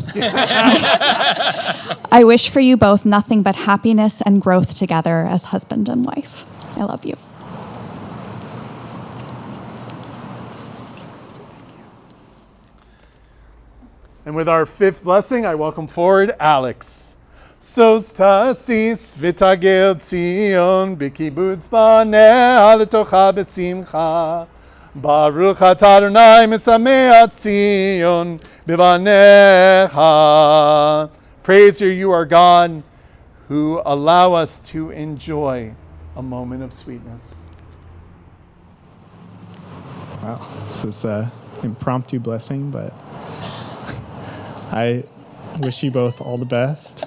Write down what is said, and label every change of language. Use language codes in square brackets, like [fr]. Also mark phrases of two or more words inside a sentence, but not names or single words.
[en] I wish for you both nothing but happiness and growth together as husband and wife. I love you. And with our fifth blessing, I welcome forward Alex. [he] שוש תשיש ותגל ציון בקיבוץ בניה לתוכה בשמחה. ברוך אתה אדוני משמח ציון בבניה. [en] Praise you, our God, who allow us to enjoy a moment of sweetness. Wow, this is an impromptu blessing, but I wish you both all the best.